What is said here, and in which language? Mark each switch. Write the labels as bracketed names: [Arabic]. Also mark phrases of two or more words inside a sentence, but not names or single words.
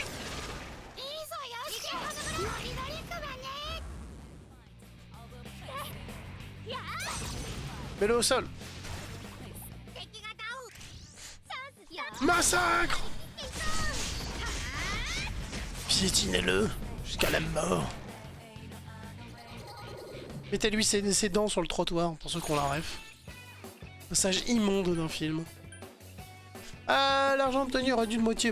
[Japanese] いいぞよし乗り乗りクマねやあ [French] Mets-le au sol. [Japanese] 敵がダウンチャンスや [French] Massacre. Piétinez-le jusqu'à la mort. Mettez-lui ses dents sur le trottoir, pour ceux qui ont la ref. Passage immonde d'un film. Ah, l'argent obtenu réduit de moitié.